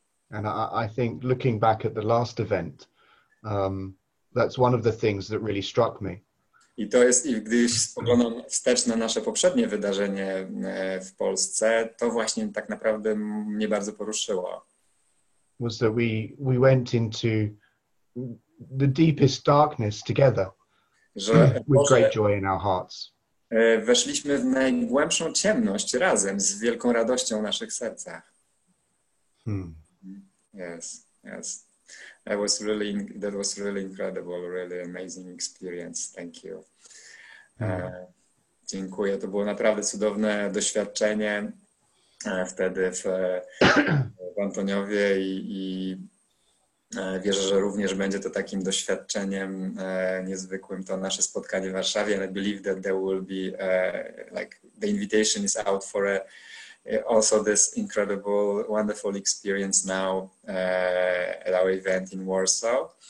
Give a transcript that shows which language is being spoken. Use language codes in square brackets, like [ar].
[en] And I think looking back at the last event, that's one of the things that really struck me. [pl] I to jest, i gdy spoglądam wstecz na nasze poprzednie wydarzenie w Polsce, to właśnie tak naprawdę mnie bardzo poruszyło. [en] Was that we went into the deepest darkness together, with great joy in our hearts. [pl] Weszliśmy w najgłębszą ciemność razem z wielką radością w naszych sercach. [en] Yes, yes. That was really incredible, really amazing experience. Thank you. [pl] Dziękuję. To było naprawdę cudowne doświadczenie wtedy w Antoniowie i wierzę, że również będzie to takim doświadczeniem niezwykłym to nasze spotkanie w Warszawie. [en] And I believe that there will be like the invitation is out for also this incredible, wonderful experience now at our event in Warsaw.